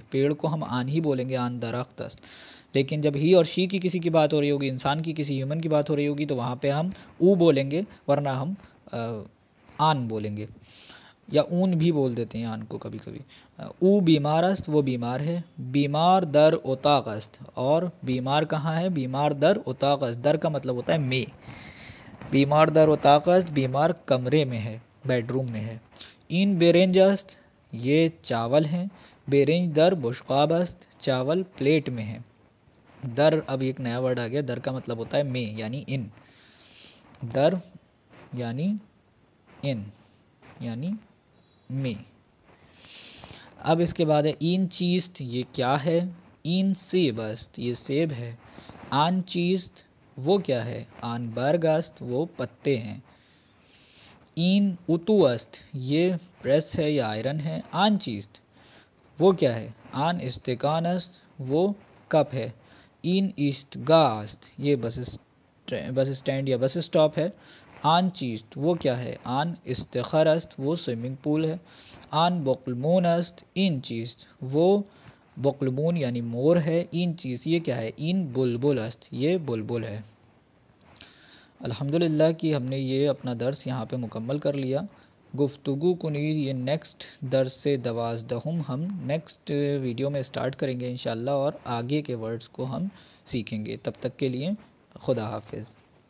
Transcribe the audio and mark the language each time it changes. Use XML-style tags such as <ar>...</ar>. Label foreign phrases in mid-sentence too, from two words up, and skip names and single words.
<ur>پیڑ کو ہم آن ہی بولیں گے،</ur> <fa>آن درخت است.</fa> <ur>لیکن جب ہی اور شی کی کسی کی بات ہو رہی ہوگی، انسان کی کسی ہیومن کی بات ہو رہی ہوگی تو وہاں پہ ہم او بولیں گے، ورنہ ہم آن بولیں گے. یا اون بھی بول دیتے ہیں آن کو کبھی کبھی.</ur> <fa>او بیمار است،</fa> <ur>وہ بیمار ہے.</ur> <fa>بیمار در اتاق است،</fa> <ur>اور بیمار کہاں ہے؟</ur> <fa>بیمار در اتاق است.</fa> <ur>در کا مطلب ہوتا ہے میں.</ur> <fa>بیمار در اتاق است،</fa> <ur>بیمار کمرے میں ہے، بیڈ روم میں ہے.</ur> <fa>این بیرنج است،</fa> <ur>یہ چاول ہیں.</ur> <fa>بیرنج در بشقاب است،</fa> <ur>چاول پلیٹ میں ہے. در، اب ایک نیا ورڈ آ گیا. در کا مطلب ہوتا ہے میں یعنی ان. در یعنی ان یعنی میں. اب اس کے بعد ہے</ur> <fa>این چیست،</fa> <ur>یہ کیا ہے؟</ur> <fa>این سیب است،</fa> <ur>یہ سیب ہے.</ur> <fa>آن چیست،</fa> <ur>وہ کیا ہے؟</ur> <fa>آن برگ است،</fa> <ur>وہ پتے ہیں.</ur> <fa>این اتو است،</fa> <ur>یہ پریس ہے یا آئرن ہے.</ur> <fa>آن چیست،</fa> <ur>وہ کیا ہے؟</ur> <fa>آن استکان است،</fa> <ur>وہ کپ ہے.</ur> <fa>این ایستگاه است،</fa> <ur>یہ</ur> <en>bus stand</en> <ur>یا</ur> <en>bus stop</en> <ur>ہے.</ur> <fa>آن چیست،</fa> <ur>وہ کیا ہے؟</ur> <fa>آن استخر است،</fa> <ur>وہ</ur> <en>swimming pool</en> <ur>ہے.</ur> <fa>آن بقلمون است، این چیست،</fa> <ur>وہ بقلمون یعنی مور ہے.</ur> <fa>این چیز،</fa> <ur>یہ کیا ہے؟</ur> <fa>این بلبل است،</fa> <ur>یہ بلبل ہے. الحمدللہ کہ ہم نے یہ اپنا درس یہاں پہ مکمل کر لیا.</ur> <fa>گفتگو کنید</fa> <ur>یہ نیکسٹ درس سے 12 ہم</ur> <en>next video</en> <ur>میں اسٹارٹ کریں گے انشاءاللہ، اور آگے کے ورڈز کو ہم سیکھیں گے. تب تک کے لیے خدا حافظ.</ur>